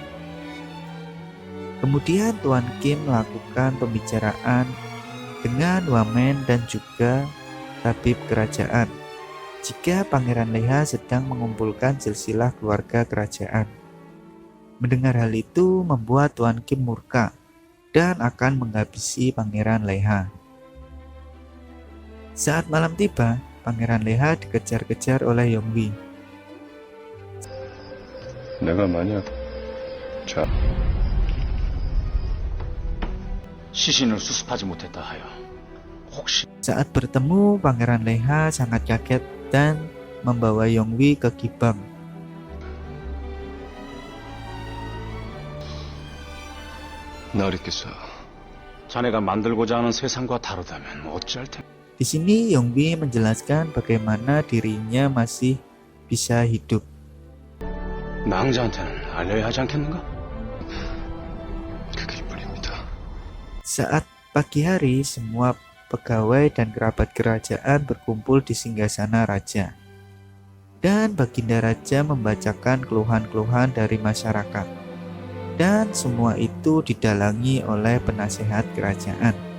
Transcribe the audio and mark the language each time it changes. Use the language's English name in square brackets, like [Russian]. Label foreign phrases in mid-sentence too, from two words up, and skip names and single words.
[Indonesian] Kemudian Tuan Kim melakukan pembicaraan dengan wamen dan juga tabib kerajaan jika Pangeran Leha sedang mengumpulkan silsilah keluarga kerajaan. Mendengar hal itu membuat Tuan Kim murka dan akan menghabisi Pangeran Leha. Saat malam tiba, Pangeran Leha dikejar-kejar oleh Yongbi. [Korean] 내가 만약 시신을 수습하지 못했다 하여 혹시 [Indonesian] Saat bertemu, Pangeran Leha sangat kaget dan membawa Yongbi ke Gibang. [Korean] 날 있겠어. 자네가 만들고자 하는 세상과 다르다면 어찌할 텐가. [Indonesian] Di sini Yongbi menjelaskan bagaimana dirinya masih bisa hidup. [Korean] 낭자한테는 알려야 하지 않겠는가? 그 길뿐입니다. [Indonesian] Saat pagi hari, semua pegawai dan kerabat kerajaan berkumpul di singgasana raja. Dan Baginda Raja membacakan keluhan-keluhan dari masyarakat. Dan semua itu didalangi oleh penasehat kerajaan.